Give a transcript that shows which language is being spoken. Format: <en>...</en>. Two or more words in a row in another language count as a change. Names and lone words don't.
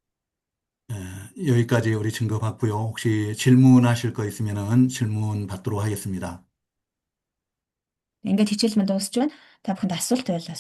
<ko>여기까지 우리 증거 받고요. 혹시 질문하실 거 있으면은 질문 받도록 하겠습니다.</ko> <mn>Ингээд хичээл манд дуусч байна. Та бүхэнд асуулт байвал</mn>